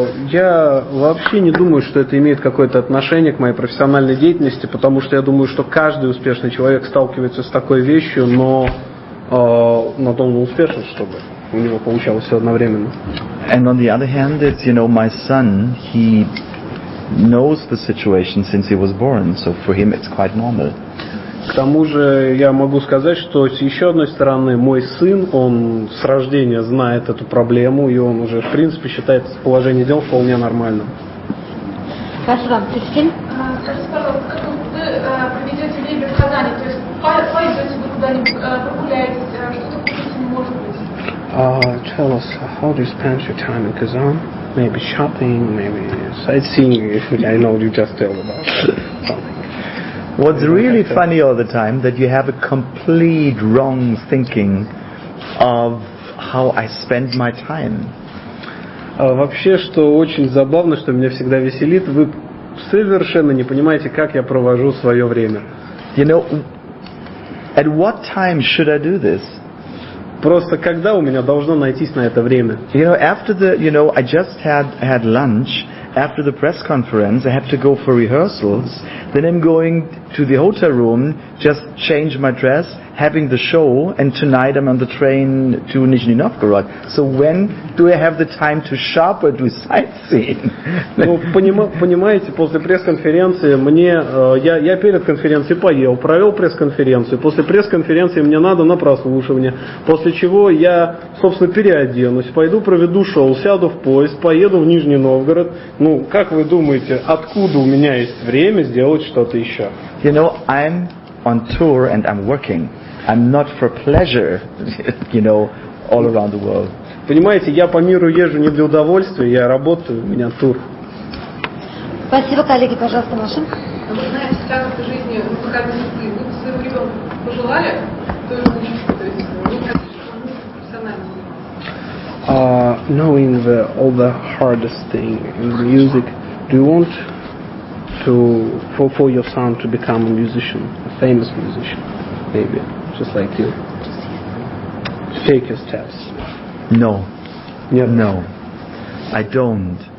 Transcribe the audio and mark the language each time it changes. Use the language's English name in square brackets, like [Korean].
[Russian] Я вообще не думаю, что это имеет какое-то отношение к моей профессиональной деятельности, потому что я думаю, что каждый успешный человек сталкивается с такой вещью, но он успешен, чтобы у него получалось все одновременно. [English] And on the other hand, it's, you know, my son, he knows the situation since he was born, so for him it's quite normal. [Russian] К тому же я могу сказать, что с еще одной стороны мой сын, он с рождения знает эту проблему, и он уже в принципе считает положение дел вполне нормальным. Спасибо. Кристин? Скажите, пожалуйста, как вы проведете время в Казани? То есть пойдете вы куда-нибудь, прогуляетесь, что-то купите, может быть? [English] Tell us, how do you spend your time in Kazan? Maybe shopping, maybe sightseeing. I know you just tell about something. What's really funny all the time that you have a complete wrong thinking of how I spend my time. [Russian] Вообще, что очень забавно, что меня всегда веселит, вы совершенно не понимаете, как я провожу свое время. [English] You know, at what time should I do this? [Russian] Просто когда у меня должно найтись на это время? [English] You know, I just had lunch. After the press conference, I have to go for rehearsals. Then I'm going to the hotel room, just change my dress, having the show, and tonight I'm on the train to Nizhny Novgorod. So when do I have the time to shop or do sightseeing? [Russian] Ну, понимаете, после пресс-конференции я перед конференцией поел, провел пресс-конференцию. После пресс-конференции мне надо на прослушивание. После чего я, собственно, переоденусь, пойду проведу шоу, сяду в поезд, поеду в Нижний Новгород. Ну, как вы думаете, откуда у меня есть время сделать что-то еще? [English] You know, I'm on tour and I'm working. I'm not for pleasure, you know, all around the world. [Russian] Понимаете, я по миру езжу не для удовольствия, я работаю, у меня тур. Спасибо, коллеги, пожалуйста, Маша. Вы знаете, так в жизни музыкальной судьбы. Вы своему ребенку пожелали той же учиться, то есть не профессионально заниматься? [English] Knowing all the hardest thing in the music, do you want for your son to become a musician, a famous musician, maybe, just like you? Take your steps. No. [Russian] Нет. [English] No. I don't.